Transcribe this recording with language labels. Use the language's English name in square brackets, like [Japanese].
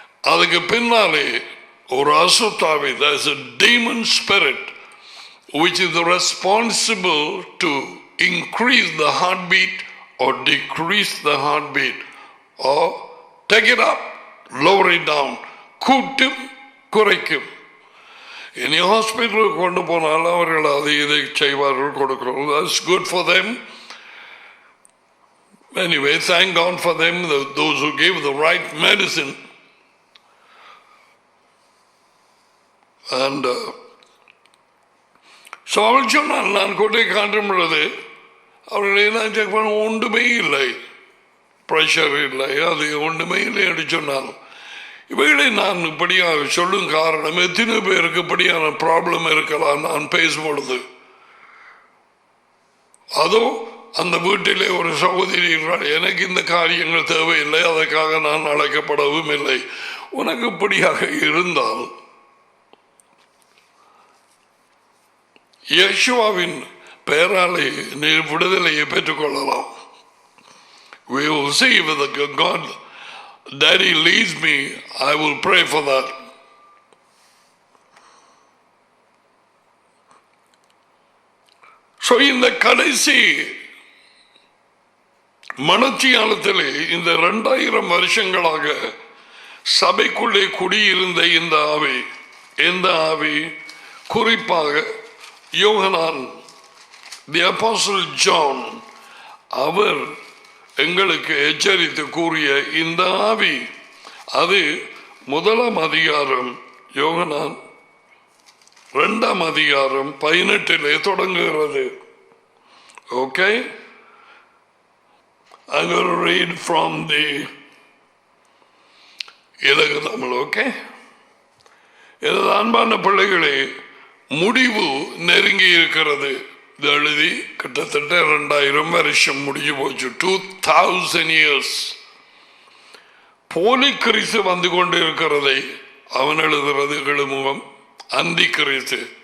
[Tamil] அதுக்கு பின்னாலே ஒரு அசுத்தாவி, [English] there's a demon spirit which is responsible to increase the heartbeat or decrease the heartbeat or take it up, lower it down, [Tamil] கூட்டும் குறைக்கும். இனி ஹாஸ்பிட்டலுக்கு கொண்டு போனால் அவர்கள் அதை இதை செய்வார்கள், கொடுக்கிறோம். [English] That's good for them. Anyway, thank God for them, those who gave the right medicine. And so [Tamil] அவள் சொன்னால், நான் கொண்டே காட்டும் பொழுது அவர்கள் என்ன செக் பண்ண, ஒன்றுமே இல்லை, ப்ரெஷர் இல்லை, அது ஒன்றுமே இல்லை என்று சொன்னால், இவைகளை நான் இப்படியாக சொல்லும் காரணம், எத்தனை பேருக்கு இப்படியான ப்ராப்ளம் இருக்கலாம். நான் பேசும்பொழுது அதோ அந்த வீட்டிலே ஒரு சகோதரி, எனக்கு இந்த காரியங்கள் தேவையில்லை, அதற்காக நான் அழைக்கப்படவும் இல்லை. உனக்கு இப்படியாக இருந்தால் யேசுவாவின் பெயராலே நீ விடுதலையை பெற்றுக்கொள்ளலாம். [English] We will see whether God Daddy leads me, I will pray for that. [Tamil] So இந்த கடைசி மனத்தியாலத்திலே இந்த 2000 வருஷங்களாக சபைக்குள்ளே குடியிருந்த இந்த ஆவி, எந்த ஆவி? குறிப்பாக யோகனான் தி அப்போஸ்டல் ஜான் அவர் எங்களுக்கு எச்சரித்து கூறிய இந்த ஆவி, அது 1 அதிகாரம் யோகனான் 2 அதிகாரம் 18 தொடங்குகிறது. [English] Okay, I'm going to read from the Ilagu Tamil. [Tamil] ஓகே, எனது அன்பான பிள்ளைகளே, முடிவு நெருங்கி இருக்கிறது. இது எழுதி கிட்டத்தட்ட 2000 வருஷம் முடிஞ்சு போச்சு. [English] 2000 years. [Tamil] போலி கிறிஸ்து வந்து கொண்டு இருக்கிறதை அவன் எழுதுறது எழுமுகம் அந்தி கிறிஸ்து.